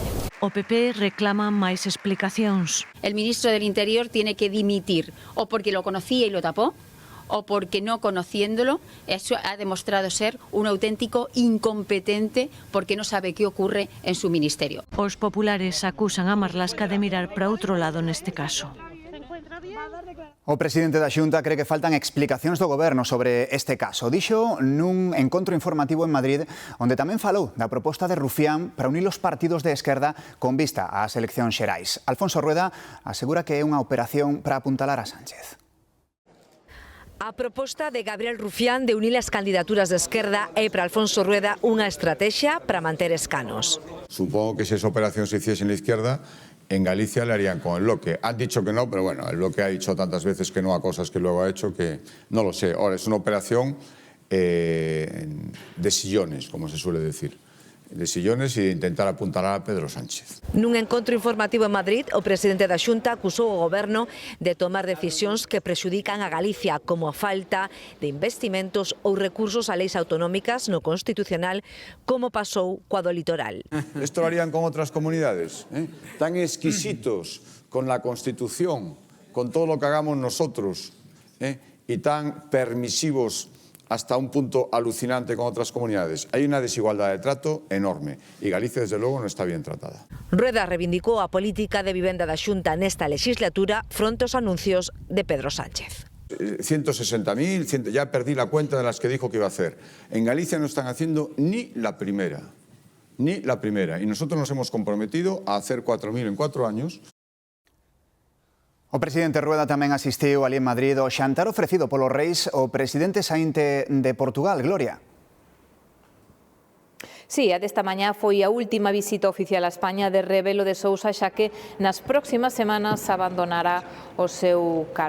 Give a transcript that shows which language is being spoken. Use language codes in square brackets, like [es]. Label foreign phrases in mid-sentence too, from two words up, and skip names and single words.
[gl] O PP reclama máis explicacións. [es] El ministro del Interior tiene que dimitir, o porque lo conocía y lo tapó, o porque no conociéndolo, eso ha demostrado ser un auténtico incompetente porque no sabe qué ocurre en su ministerio. [gl] Os populares acusan a Marlaska de mirar para outro lado neste caso. O presidente da Xunta cree que faltan explicacións do Goberno sobre este caso. Dixo nun encontro informativo en Madrid, onde tamén falou da proposta de Rufián para unir os partidos de esquerda con vista ás eleccións xerais. Alfonso Rueda asegura que é unha operación para apuntalar a Sánchez. A proposta de Gabriel Rufián de unir as candidaturas de esquerda é para Alfonso Rueda unha estrategia para manter escanos. [es] Supongo que si esa operación se hiciese en la izquierda, en Galicia le harían con el bloque. Han dicho que no, pero bueno, el bloque ha dicho tantas veces que no a cosas que luego ha hecho que no lo sé. Ahora, es una operación de sillones, como se suele decir. [gl] De sillones e de intentar apuntalar a Pedro Sánchez. Nun encontro informativo en Madrid, o presidente da Xunta acusou o Goberno de tomar decisións que prexudican a Galicia, como a falta de investimentos ou recursos a leis autonómicas no Constitucional, como pasou coa do litoral. [es] Esto lo harían con otras comunidades, tan exquisitos con la Constitución, con todo lo que hagamos nosotros, y tan permisivos hasta un punto alucinante con otras comunidades. Hay una desigualdad de trato enorme y Galicia, desde luego, no está bien tratada. [gl] Rueda reivindicou a política de vivenda da Xunta nesta legislatura fronte aos anuncios de Pedro Sánchez. [es] 160.000, ya perdí la cuenta de las que dijo que iba a hacer. En Galicia no están haciendo ni la primera. Ni la primera. Y nosotros nos hemos comprometido a hacer 4.000 en 4 años. [gl] O presidente Rueda tamén asistiu ali en Madrid ao xantar ofrecido polos reis o presidente saínte de Portugal, Gloria. Sí, a desta mañá foi a última visita oficial a España de Rebelo de Sousa, xa que nas próximas semanas abandonará o seu cargo.